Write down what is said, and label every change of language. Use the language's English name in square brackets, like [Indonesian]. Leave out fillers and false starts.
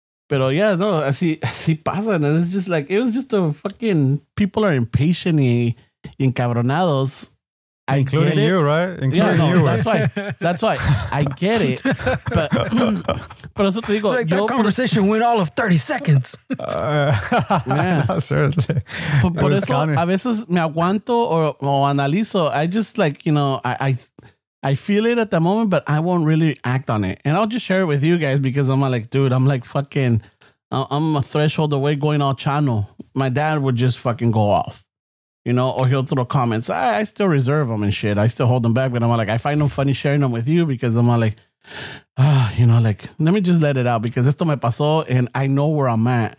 [English] Pero yeah, no, [Spanish] así pasa. [English] And it's just like, it was just a fucking, people are impatient [Spanish] y encabronados. [English] Including you, right? Including you. That's why I get it. But [Spanish] eso te digo, [English] it's like that conversation went all of 30 seconds. No, certainly. [Spanish] Por eso a veces me aguanto o analizo. [English] I just like, I feel it at the moment, but I won't really act on it. And I'll just share it with you guys because I'm like, dude, I'm like fucking, I'm a threshold away going all Chicano. My dad would just fucking go off. Or he'll throw comments. I still reserve them and shit. I still hold them back, but I'm like, I find them funny sharing them with you because I'm like, like, let me just let it out because [Spanish] esto me pasó [English] and I know where I'm at.